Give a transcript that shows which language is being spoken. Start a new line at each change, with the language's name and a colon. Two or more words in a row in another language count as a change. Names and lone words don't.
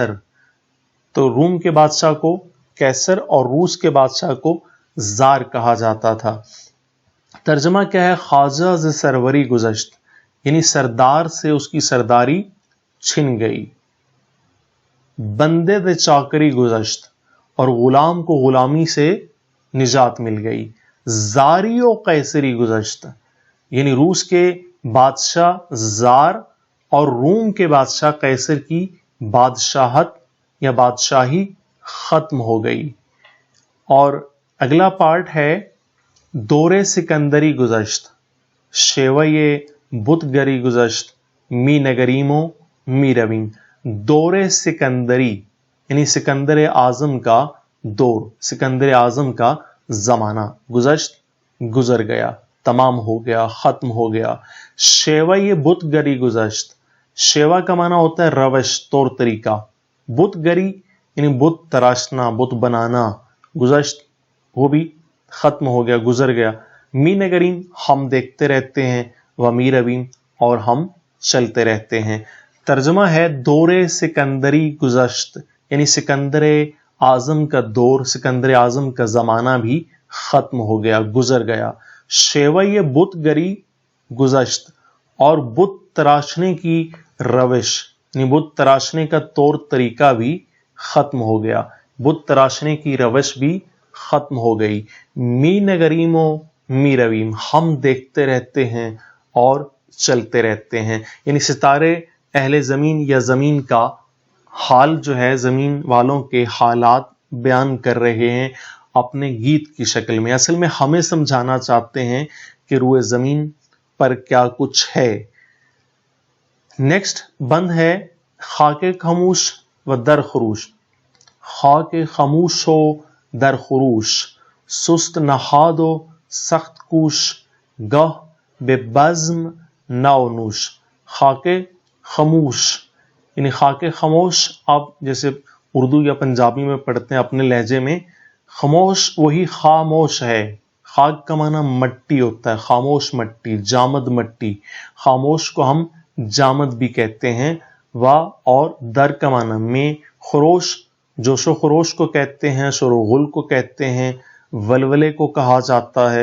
Urdu: تو روم کے بادشاہ کو کیسر اور روس کے بادشاہ کو زار کہا جاتا تھا۔ ترجمہ کیا ہے؟
Persian: خواجہ ز سروری گزشت،
Urdu: یعنی سردار سے اس کی سرداری چھن گئی۔
Persian: بندے دے چاکری گزشت،
Urdu: اور غلام کو غلامی سے نجات مل گئی۔
Persian: زاری و قیصری گزشت،
Urdu: یعنی روس کے بادشاہ زار اور روم کے بادشاہ قیصر کی بادشاہت یا بادشاہی ختم ہو گئی۔ اور اگلا پارٹ ہے
Persian: دور سکندری گزشت، شیوئے بت گری گزشت، می نگریمو می رویم۔
Urdu: دور سکندری یعنی سکندر اعظم کا دور، سکندر اعظم کا زمانہ، گزشت گزر گیا، تمام ہو گیا، ختم ہو گیا۔
Persian: شیوئے بت گری گزشت،
Urdu: شیوا کا معنی ہوتا ہے روش، طور طریقہ، بت گری یعنی بت تراشنا، بت بنانا، گزشت وہ بھی ختم ہو گیا، گزر گیا۔
Persian: می نگریم
Urdu: ہم دیکھتے رہتے ہیں،
Persian: و می رویم
Urdu: اور ہم چلتے رہتے ہیں۔ ترجمہ ہے
Persian: دور سکندری گزشت،
Urdu: یعنی سکندر اعظم کا دور، سکندر اعظم کا زمانہ بھی ختم ہو گیا، گزر گیا۔
Persian: شیوئے بت گری گزشت،
Urdu: اور بت تراشنے کی روش یعنی بت تراشنے کا طور طریقہ بھی ختم ہو گیا، بت تراشنے کی روش بھی ختم ہو گئی۔
Persian: می نگریم و می رویم،
Urdu: ہم دیکھتے رہتے ہیں اور چلتے رہتے ہیں، یعنی ستارے اہل زمین یا زمین کا حال جو ہے، زمین والوں کے حالات بیان کر رہے ہیں اپنے گیت کی شکل میں۔ اصل میں ہمیں سمجھانا چاہتے ہیں کہ روئے زمین پر کیا کچھ ہے۔ نیکسٹ بند ہے
Persian: خاک خاموش و در خروش۔ خاک خاموش و در خروش، سست نہاد و سخت کوش، گاہ بے بزم نو نوش۔
Urdu: خاک خاموش یعنی خاک خاموش، آپ جیسے اردو یا پنجابی میں پڑھتے ہیں اپنے لہجے میں، خاموش وہی خاموش ہے۔ خاک کا معنی مٹی ہوتا ہے، خاموش مٹی، جامد مٹی، خاموش کو ہم جامد بھی کہتے ہیں۔ و اور در کا معنی میں، خروش جوش و خروش کو کہتے ہیں، شور و غل کو کہتے ہیں، ولولے کو کہا جاتا ہے۔